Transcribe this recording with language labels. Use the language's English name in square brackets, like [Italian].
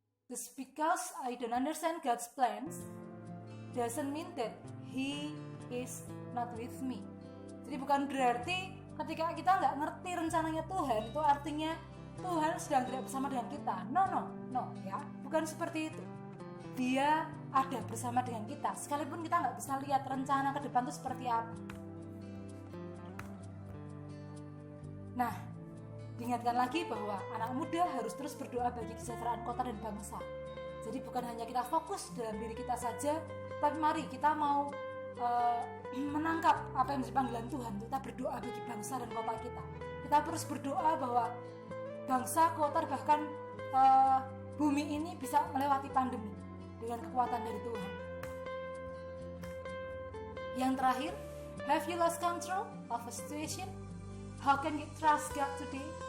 [English] Just because I don't understand God's plans doesn't mean that He is not with me. [Indonesian] Jadi bukan berarti ketika kita nggak ngerti rencananya Tuhan, itu artinya Tuhan sedang tidak bersama dengan kita. No, ya, bukan seperti itu. Dia ada bersama dengan kita, sekalipun kita nggak bisa lihat rencana ke depan itu seperti apa. Nah, diingatkan lagi bahwa anak muda harus terus berdoa bagi kesejahteraan kota dan bangsa. Jadi bukan hanya kita fokus dalam diri kita saja, tapi mari kita mau menangkap apa yang menjadi panggilan Tuhan. Kita berdoa bagi bangsa dan kota kita. Kita terus berdoa bahwa bangsa, kota, bahkan bumi ini bisa melewati pandemi dengan kekuatan dari Tuhan. Yang terakhir, [English] have you lost control of a situation? How can you trust God today?